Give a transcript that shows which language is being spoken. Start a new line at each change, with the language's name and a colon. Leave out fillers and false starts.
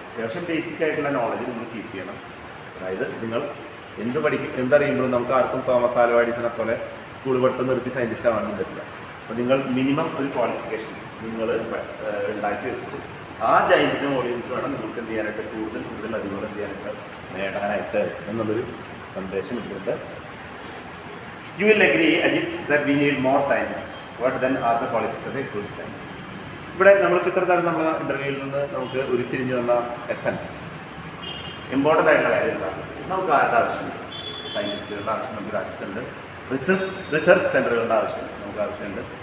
Malayalam: അത്യാവശ്യം ബേസിക് ആയിട്ടുള്ള നോളജ് നിങ്ങൾ കീപ്പ് ചെയ്യണം. അതായത് നിങ്ങൾ എന്തറിയുമ്പോഴും നമുക്ക് ആർക്കും തോമസ് ആൽവാ എഡിസനെ പോലെ സ്കൂൾ പഠിത്തം നിർത്തി സയൻറ്റിസ്റ്റ് ആവാനൊന്നും പറ്റില്ല. അപ്പോൾ നിങ്ങൾ മിനിമം ഒരു ക്വാളിഫിക്കേഷൻ നിങ്ങൾ ഉണ്ടാക്കി വെച്ചിട്ട് ആ ജൈൻറ്റിൻ്റെ മുകളിൽ വേണം നിങ്ങൾക്ക് എന്ത് ചെയ്യാനായിട്ട്, കൂടുതൽ അറിവുകൾ എന്ത് ചെയ്യാനായിട്ട്, നേടാനായിട്ട് എന്നുള്ളൊരു സന്ദേശം ഇതിലുണ്ട്.
English: You will agree, Ajit, that we need more scientists. What then are the qualities of a good scientist?
Malayalam: ഇവിടെ നമ്മൾക്ക് ഇത്ര തരം നമ്മുടെ ഇൻ്റർവ്യൂവിൽ നിന്ന് നമുക്ക് ഉരുത്തിരിഞ്ഞു വന്ന എസൻസ്, ഇമ്പോർട്ടൻ്റ് ആയിട്ടുള്ള കാര്യം എന്താണ്? നമുക്ക് ആരുടെ ആവശ്യമുണ്ട്? സയൻറ്റിസ്റ്റുകളുടെ ആവശ്യം നമുക്ക് രാജ്യത്തുണ്ട്. റിസർച്ച് സെൻ്ററുകളുടെ ആവശ്യം നമുക്ക് ആവശ്യമുണ്ട്.